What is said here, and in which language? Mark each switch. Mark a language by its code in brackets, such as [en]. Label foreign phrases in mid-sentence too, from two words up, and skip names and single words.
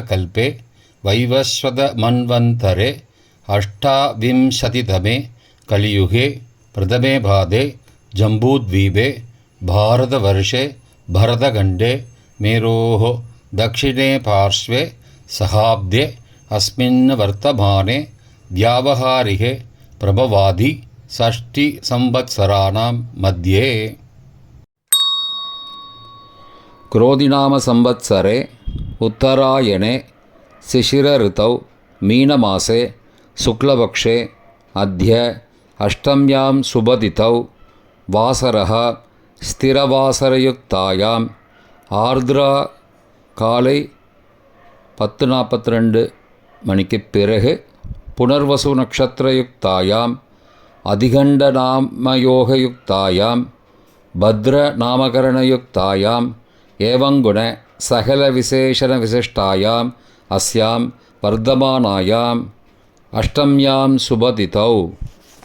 [sa] कल्पे वैवस्वत मन्वन्तरे अष्टाविंशतितमे कलियुगे प्रथमे पादे जम्बूद्वीपे भारतवर्षे भरतखण्डे मेरोः दक्षिणे पार्श्वे शकाब्दे अस्मिन् वर्तमाने व्यावहारिके प्रभवादि षष्टि संवत्सराणां मध्ये. क्रोधिनाम संवत्सरे उत्तरायणे शिशिरऋतौ मीनमासे शुक्लपक्षे अद्य अष्टम्यां शुभतिथौ वासरः स्थिरवासरयुक्तायाम् आर्द्रा काலை 10:42 [ta] மணிக்கு பிறகு [sa] पुनर्वसु नक्षत्रयुक्तायाम् अतिगण्डनामयोगयुक्तायाम् भद्रनामकरणयुक्तायाम् एवङ्गुण सकलविशेषणविशिष्टायाम् अस्याम् वर्तमानायाम् अष्टम्याम् शुभतिथौ